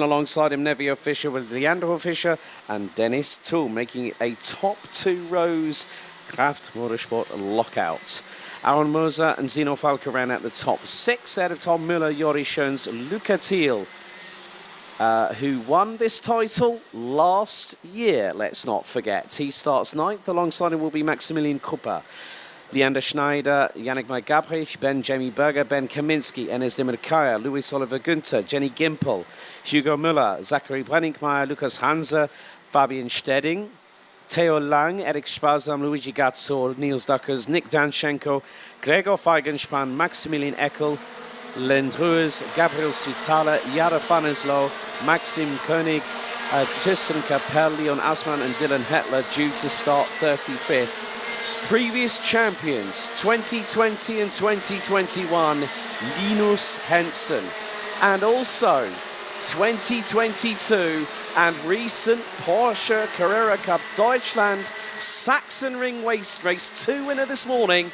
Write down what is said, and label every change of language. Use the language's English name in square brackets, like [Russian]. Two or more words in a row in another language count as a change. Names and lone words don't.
[English] Alongside him, Nevio Fischer with Leandro Fischer and Dennis Thum, making it a top 2 rows Kraft Motorsport lockout. Aaron Moser and Zino Falke ran out the top 6 out of Tom Muller, Jori Schoens, Luca Thiel, who won this title last year, let's not forget. He starts 9th. Alongside him will be Maximilian Kupper, Leander Schneider, Yannick May-Gabrich, Ben Jamie Berger, Ben Kaminski, Enes Demirkaya, Luis Oliver Günther, Jenny Gimpel, Hugo Müller, Zachary Brenningmeier, Lukas Hanser, Fabian Stedding, Theo Lang, Eric Sparsam, Luigi Gazzo, Niels Duckers, Nick Danchenko, Gregor Feigenspann, Maximilian Eckel, Lendrues, Gabriel Svitala, Jara Faneslow, Maxim Koenig, Tristan Capel, Leon Asman and Dylan Hetler due to start 35th. Previous champions 2020 and 2021, Linus Henson, and also 2022 and recent Porsche Carrera Cup Deutschland Sachsenring race 2 winner this morning.